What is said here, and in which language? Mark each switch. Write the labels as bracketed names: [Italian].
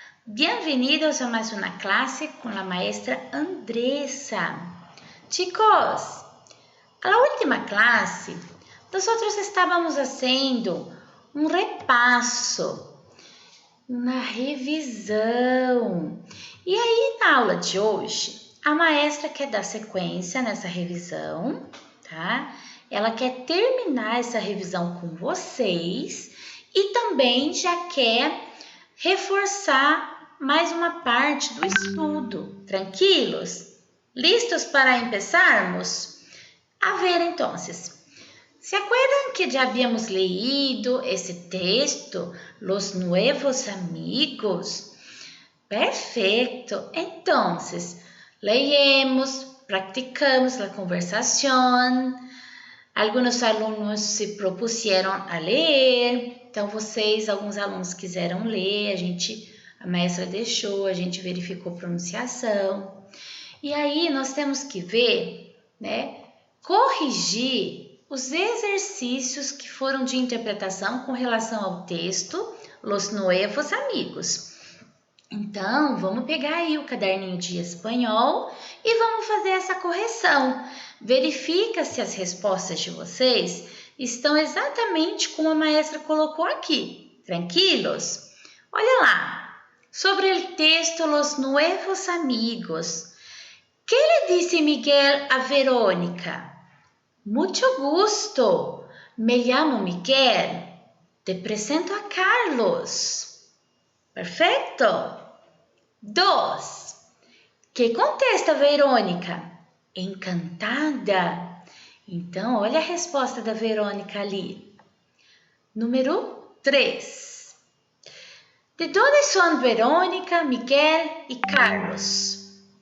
[Spanish] Bienvenidos a más una clase con la maestra Andressa. Chicos, a la última clase, nosotros estábamos haciendo [Portuguese] um repasso, uma revisão. E aí, na aula de hoje, a maestra quer dar sequência nessa revisão, tá? Ela quer terminar essa revisão com vocês e também já quer reforçar mais uma parte do estudo. Tranquilos? Listos para começarmos? A ver, então. [Spanish] ¿Se acuerdan que ya habíamos leído ese texto, Los Nuevos Amigos? Perfecto. Entonces, leemos, practicamos la conversación. [Portuguese] Alguns alunos [Spanish] se propusieron [Portuguese] a ler. Então, alguns alunos quiseram ler, a maestra deixou, a gente verificou pronunciação. E aí, nós temos que ver, corrigir os exercícios que foram de interpretação com relação ao texto Los Nuevos Amigos. Então, vamos pegar aí o caderninho de espanhol e vamos fazer essa correção. Verifica se as respostas de vocês estão exatamente como a maestra colocou aqui. Tranquilos? Olha lá. Sobre o texto Los Nuevos Amigos. [Spanish] ¿Qué le dice Miguel a Verónica? Mucho gusto. Me llamo Miguel. Te presento a Carlos. Perfecto. 2. ¿Qué contesta Verônica? Encantada. [Portuguese] Então, olha a resposta da Verônica ali. Número 3. [Spanish] ¿De dónde son Verônica, Miguel y Carlos?